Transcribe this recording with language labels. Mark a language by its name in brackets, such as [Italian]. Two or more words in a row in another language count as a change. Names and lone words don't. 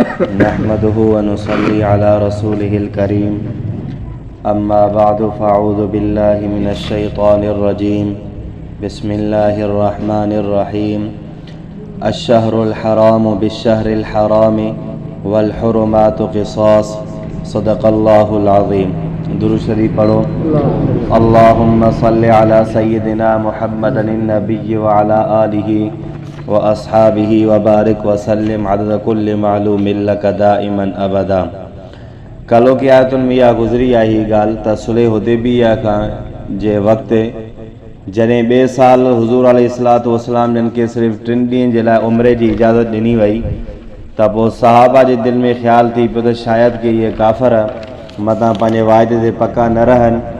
[Arabic] نحمده ونصلي على رسوله الكريم أما بعد فأعوذ بالله من الشيطان الرجيم بسم الله الرحمن الرحيم الشهر الحرام بالشهر الحرام والحرمات قصاص صدق الله العظيم. [Sindhi] दुरूद शरीफ पढ़ो। [Arabic] اللهم صل على سيدنا محمد النبي وعلى آله وأصحابه وبارك وسلم عدد كل معلوم لك دائما أبدا. [Sindhi] कलो की आयतुन में इहा गुज़री आहे ॻाल्हि त सुलह हुदैबिया खां जे वक़्तु जॾहिं ॿिए साल हुज़ूर [Arabic] عليه الصلاة والسلام [Sindhi] जिन खे सिर्फ़ु 3 ॾींहंनि जे लाइ उम्रे जी इजाज़त ॾिनी वई त पोइ सहाबा जे दिलि में ख़्यालु थी पियो त शायदि कि इहे काफ़र मतां पंहिंजे वाइदे ते पका न रहनि।